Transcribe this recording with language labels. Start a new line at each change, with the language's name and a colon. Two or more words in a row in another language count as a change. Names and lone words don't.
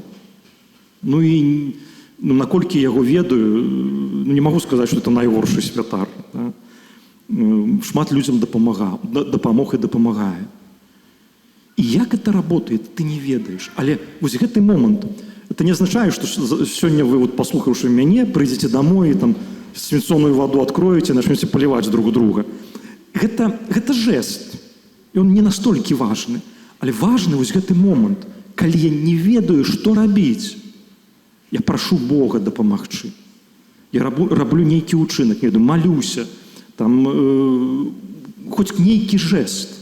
Belarusian: І наколькі яго ведаю, не магу сказаць, што это найгоршы святар. Шмат людзям дапамог і дапамагае. І як гэта работает, ты не ведаеш. Але вось гэты момант, это не азначае, што сёння вы, паслухаўшы мяне, прыйдзеце домой і там
Russian: свинцоную воду откроете, начнете поливать друг друга.
Belarusian: Гэта жест. І он не настолькі важны. Але важны вось гэты момант, калі я не ведаю, што рабіць. Я прашу Бога дапамагчы. Я раблю нейкі ўчынак, малюся. Там хоць нейкі жест.